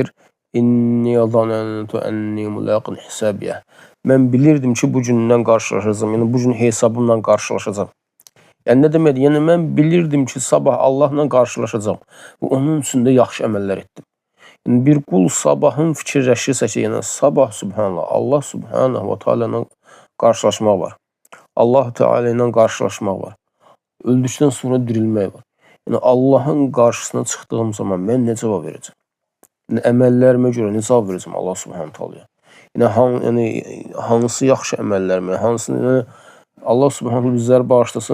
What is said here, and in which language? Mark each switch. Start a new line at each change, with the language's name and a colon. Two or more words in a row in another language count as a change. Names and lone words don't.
Arabic: إني ظننت أني ملاق حسابيه.
Azerbaijani: Mən bilirdim ki, bu gündən qarşılaşacağam. Yəni bu gün hesabımla qarşılaşacağam. Yəni nə deməkdir? Yəni mən bilirdim ki, sabah Allahla qarşılaşacağam. Və onun üçün də yaxşı əməllər etdim. Yəni bir qul sabahın fikirləşirsə ki, yəni sabah subhanallah, Allah
Arabic: سبحانه وتعالى
Azerbaijani: ilə qarşılaşmaq var. Allah Teala ilə qarşılaşmaq var. Öldükdən sonra dirilmək var. Yəni Allahın qarşısına çıxdığım zaman mən nə cavab verəcəm? Yəni əməllərimə görə nə cavab verəcəm Allah
Arabic: سبحانه تعالى?
Azerbaijani: Yəni hansı yaxşı əməllərimi, hansını Allah subhanahu bizləri bağışlasın.